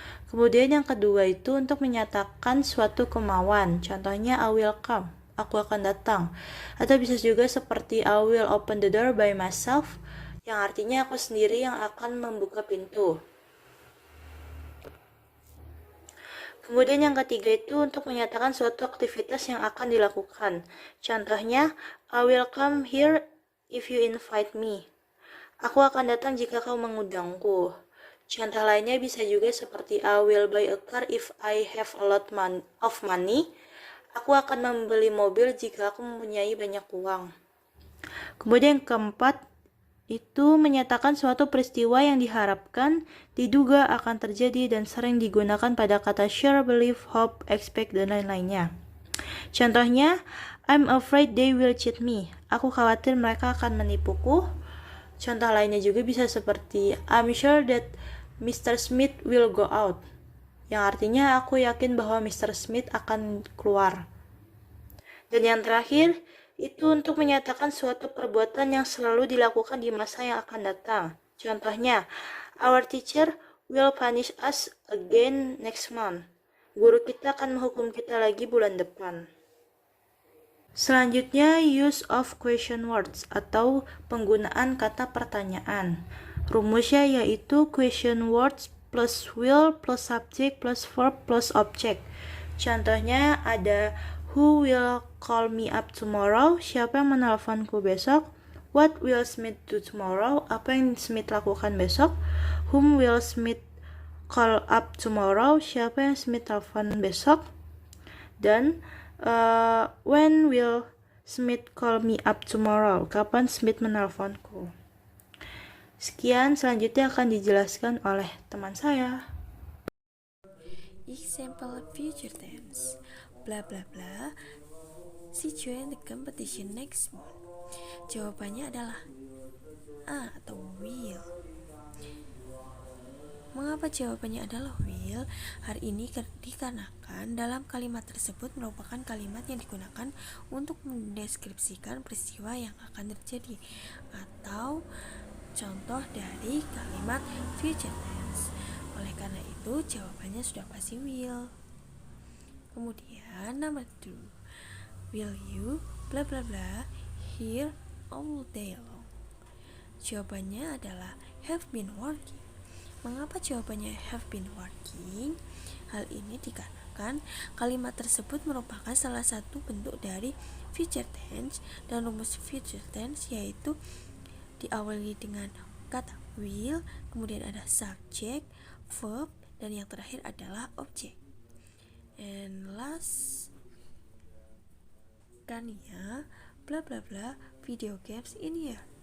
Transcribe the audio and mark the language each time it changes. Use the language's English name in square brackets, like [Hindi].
[Indonesian] Kemudian yang kedua itu untuk menyatakan suatu kemauan, contohnya [English] I will come, [Indonesian] aku akan datang. Atau bisa juga seperti [English] I will open the door by myself, [Indonesian] yang artinya aku sendiri yang akan membuka pintu. Kemudian yang ketiga itu untuk menyatakan suatu aktivitas yang akan dilakukan. [English] Contohnya, I will come here if you invite me. [Indonesian] Aku akan datang jika kau mengundangku. Contoh lainnya bisa juga seperti [English] I will buy a car if I have a lot of money. [Indonesian] Aku akan membeli mobil jika aku mempunyai banyak uang. Kemudian yang keempat, itu menyatakan suatu peristiwa yang diharapkan, diduga akan terjadi dan sering digunakan pada kata sure, believe, hope, expect, dan lain-lainnya. [English] Contohnya, I'm afraid they will cheat me. [Indonesian] Aku khawatir mereka akan menipuku. Contoh lainnya juga bisa seperti [English] I'm sure that Mr. Smith will go out, [Indonesian] yang artinya aku yakin bahwa Mr. Smith akan keluar. Dan yang terakhir, itu untuk menyatakan suatu perbuatan yang selalu dilakukan di masa yang akan datang. [English] Contohnya, our teacher will punish us again next month. [Indonesian] Guru kita akan menghukum kita lagi bulan depan. Selanjutnya, [English] use of question words [Indonesian] atau penggunaan kata pertanyaan. Rumusnya yaitu question words plus will plus subject plus verb plus object. Contohnya ada [English] who will call me up tomorrow? [Indonesian] Siapa yang menelponku besok? [English] What will Smith do tomorrow? [Indonesian] Apa yang Smith lakukan besok? [English] Whom will Smith call up tomorrow? [Indonesian] Siapa yang Smith telepon besok? Dan [English] when will Smith call me up tomorrow? [Indonesian] Kapan Smith menelponku? Sekian, selanjutnya akan dijelaskan oleh teman saya. [English] Example future tense. Bla bla bla. She joined the competition next month. [Indonesian] Jawabannya adalah A atau will. Mengapa jawabannya adalah will? will. Hal ini dikarenakan dalam kalimat tersebut merupakan kalimat yang digunakan untuk mendeskripsikan peristiwa yang akan terjadi, atau contoh dari kalimat future tense. Oleh karena itu jawabannya sudah pasti will. Kemudian number 2, [English] will you bla bla bla here all day long? [Indonesian] Jawabannya adalah [English] have been working. [Indonesian] Mengapa jawabannya [English] have been working? [Indonesian] Hal ini dikarenakan kalimat tersebut merupakan salah satu bentuk dari future tense, dan rumus future tense yaitu diawali dengan kata will, kemudian ada subject, verb, dan yang terakhir adalah object. [English] And last, Kania bla bla bla video games in here.